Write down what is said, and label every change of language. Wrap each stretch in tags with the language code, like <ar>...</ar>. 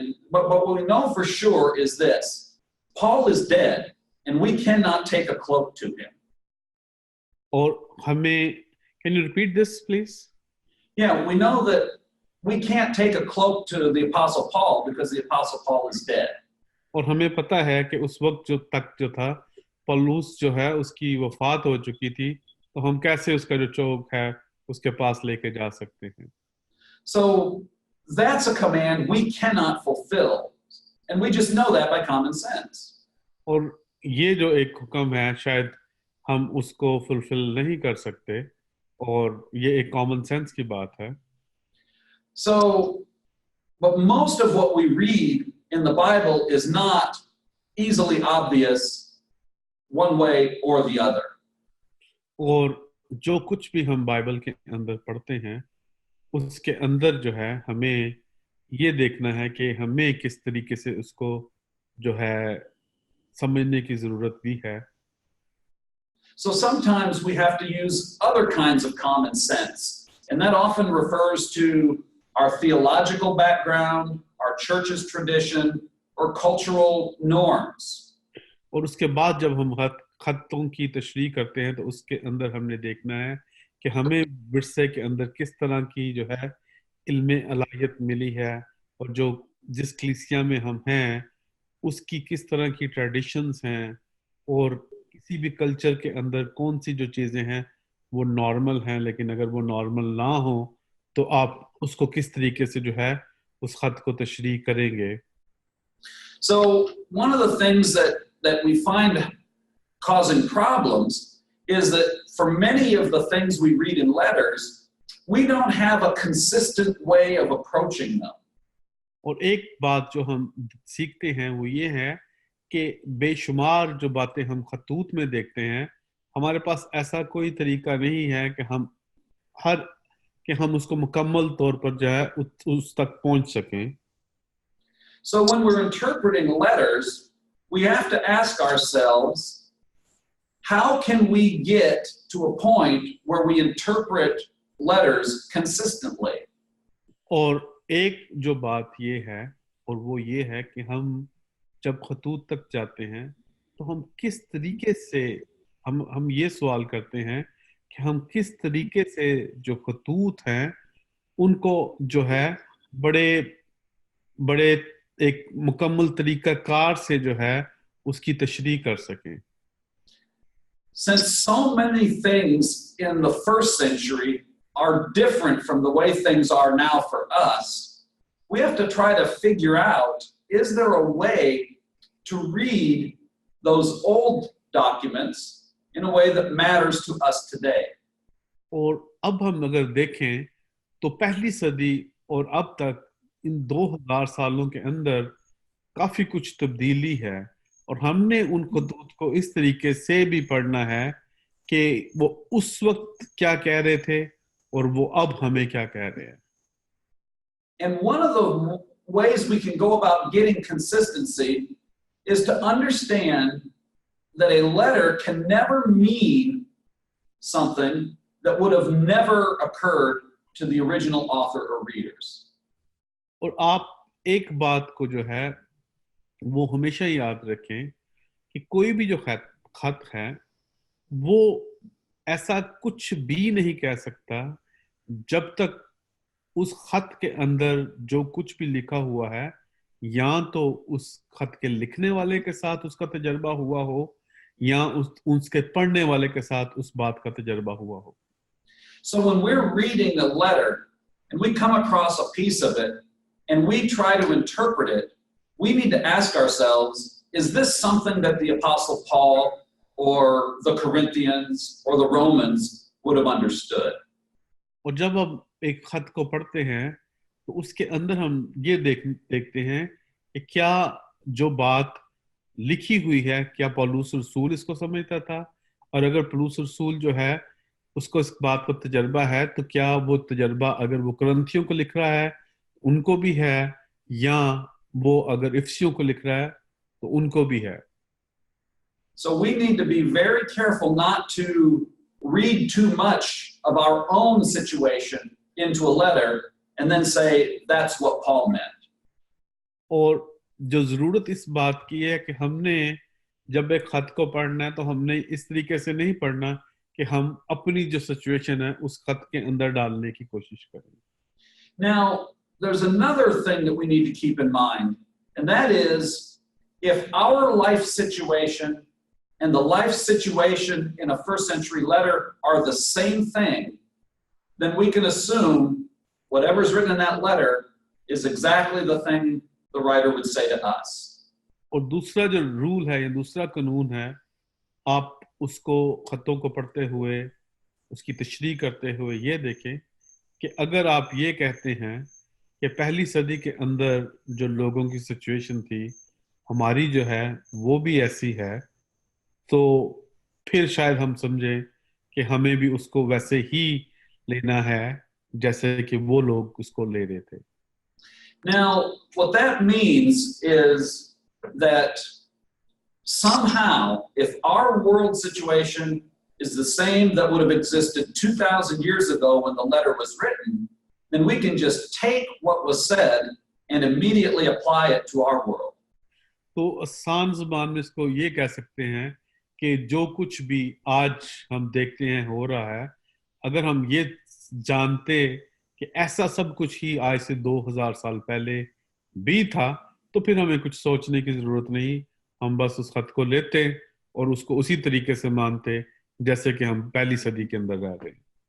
<en>But what we know for sure is this: Paul is dead, and we cannot take a cloak to him.</en> <hi>और हमें,</hi> <en>can you repeat this please? Yeah, we know that we can't take a cloak to the Apostle Paul because the Apostle Paul is dead.</en> <hi>और हमें पता है कि उस वक्त जो था पौलुस जो है उसकी वफात हो चुकी थी, तो हम कैसे उसका जो चोग है उसके पास लेके जा सकते हैं।</hi> <en>So that's a command we cannot fulfill. And we just know that by common sense.</en> <hi>और ये जो एक हुक्म है शायद हम उसको फुलफिल नहीं कर सकते और ये एक कॉमन सेंस की बात है.</hi> <en>So, but most of what we read in the Bible is not easily obvious one way or the other.</en> <hi>और जो कुछ भी हम बाइबल के अंदर पढ़ते हैं उसके अंदर जो है हमें ये देखना है कि हमें किस तरीके से उसको जो है समझने की जरूरत भी है.</hi> <en>So sometimes we have to use other kinds of common sense, and that often refers to our theological background, our church's tradition, or cultural norms.</en> <hi>और उसके बाद जब हम खतों की तशरीह करते हैं तो उसके अंदर हमने देखना है कि हमें विरसे के अंदर किस तरह की जो है इल्मे अलाहियत मिली है और जो जिस कलीसिया में हम हैं उसकी किस तरह की ट्रेडिशंस हैं और किसी भी कल्चर के अंदर कौन सी जो चीज़ें हैं वो नॉर्मल हैं, लेकिन अगर वो नॉर्मल ना हो तो आप उसको किस तरीके से जो है उस खत को तशरीह करेंगे.</hi> <en>So one of the things that we find causing problems is that for many of the things we read in letters, we don't have a consistent way of approaching them.</en> <hi>और एक बात जो हम सीखते हैं वो ये है कि बेशुमार जो बातें हम खतूत में देखते हैं हमारे पास ऐसा कोई तरीका नहीं है कि हम उसको मुकम्मल तौर पर जो है उस तक पहुंच सकें.</hi> <en>So when we're interpreting letters, we have to ask ourselves, how can we get to a point where we interpret letters consistently?</en> <hi>और एक जो बात ये है और वो ये है कि हम जब खतूत तक जाते हैं तो हम किस तरीके से हम ये सवाल करते हैं कि हम किस तरीके से जो खतूत हैं उनको जो है बड़े बड़े एक मुकम्मल तरीकाकार से जो है उसकी तशरीह कर सकें.</hi> <en>Since so many things in the first century are different from the way things are now for us, we have to try to figure out, is there a way to read those old documents in a way that matters to us today?</en> <hi>और अब हम अगर देखें तो पहली सदी और अब तक इन 2000 सालों के अंदर काफी कुछ तब्दीली है और हमने उन खतूत को इस तरीके से भी पढ़ना है कि वो उस वक्त क्या कह रहे थे और वो अब हमें क्या कह रहे हैं.</hi> <en>And one of the ways we can go about getting consistency is to understand that a letter can never mean something that would have never occurred to the original author or readers.</en> <hi>और आप एक बात को जो है वो हमेशा याद रखें कि कोई भी जो खत है वो ऐसा कुछ भी नहीं कह सकता जब तक उस खत के अंदर जो कुछ भी लिखा हुआ है या तो उस खत के लिखने वाले के साथ उसका तजर्बा हुआ हो या उसके पढ़ने वाले के साथ उस बात का तजर्बा हुआ हो.</hi> <en>So when we're reading a letter and we come across a piece of it and we try to interpret it, we need to ask ourselves, is this something that the Apostle Paul or the Corinthians or the Romans would have understood?</en> <hi>और जब हम एक खत को पढ़ते हैं तो उसके अंदर हम ये देखते हैं कि क्या जो बात लिखी हुई है क्या पौलुस रसूल इसको समझता था, और अगर पौलुस रसूल जो है उसको इस बात का तजर्बा है तो क्या वो तजर्बा अगर वो कुरिन्थियों को लिख रहा है उनको भी है या वो अगर इफिसियों को लिख रहा है तो उनको भी है.</hi> <en>So we need to be very careful not to read too much of our own situation into a letter and then say that's what Paul meant.</en> <hi>और जो जरूरत इस बात की है कि हमने जब एक खत को पढ़ना है तो हमने इस तरीके से नहीं पढ़ना कि हम अपनी जो सिचुएशन है उस खत के अंदर डालने की कोशिश करें.</hi> <en>Now, there's another thing that we need to keep in mind, and that is if our life situation and the life situation in a first century letter are the same thing, then we can assume whatever's written in that letter is exactly the thing the writer would say to us.</en> <hi>और दूसरा जो rule है या दूसरा कानून है, आप उसको खतों को पढ़ते हुए उसकी तशरीह करते हुए ये देखें कि अगर आप ये कहते हैं कि पहली सदी के अंदर जो लोगों की सिचुएशन थी हमारी जो है वो भी ऐसी है, तो फिर शायद हम समझें कि हमें भी उसको वैसे ही लेना है जैसे कि वो लोग उसको ले रहे थे।</hi> <en>Now, what that means is that somehow, if our world situation is the same that would have existed 2,000 years ago when the letter was written, then we can just take what was said and immediately apply it to our world.</en> <hi>तो आसान ज़बान में इसको ये कह सकते हैं कि जो कुछ भी आज हम देखते हैं हो रहा है, अगर हम ये जानते कि ऐसा सब कुछ ही आज से 2000 साल पहले भी था, तो फिर हमें कुछ सोचने की जरूरत नहीं, हम बस उस खत को लेते और उसको उसी तरीके से मानते जैसे कि हम पहली सदी के अंदर रह रहे हैं।</hi>